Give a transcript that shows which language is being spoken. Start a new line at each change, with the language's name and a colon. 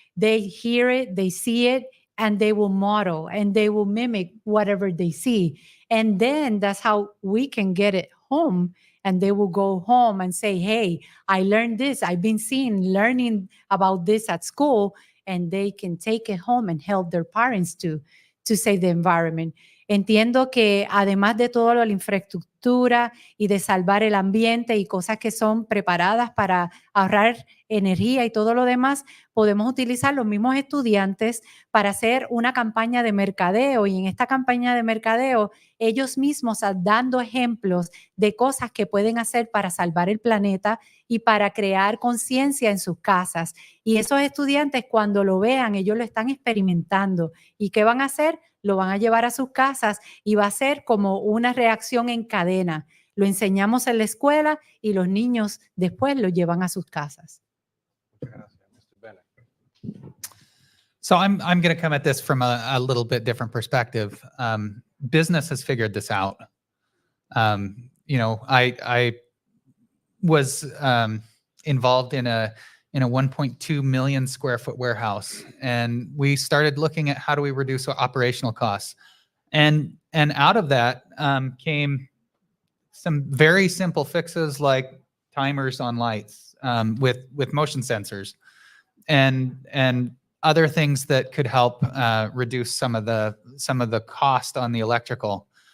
English: They hear it, they see it, and they will model and they will mimic whatever they see. And then that's how we can get it home. And they will go home and say, hey, I learned this. I've been learning about this at school. And they can take it home and help their parents to save the environment.
Spanish: Entiendo que además de todo la infraestructura y de salvar el ambiente y cosas que son preparadas para ahorrar energía y todo lo demás, podemos utilizar los mismos estudiantes para hacer una campaña de mercadeo, y en esta campaña de mercadeo ellos mismos dando ejemplos de cosas que pueden hacer para salvar el planeta y para crear conciencia en sus casas. Y esos estudiantes, cuando lo vean, ellos lo están experimentando. ¿Y qué van a hacer? Lo van a llevar a sus casas y va a ser como una reacción en cadena. Lo enseñamos en la escuela y los niños después lo llevan a sus casas.
English: So I'm going to come at this from a little bit different perspective. Business has figured this out. I was involved in a 1.2 million square foot warehouse, and we started looking at how do we reduce operational costs, and out of that came some very simple fixes like timers on lights with motion sensors, and other things that could help reduce some of the cost on the electrical.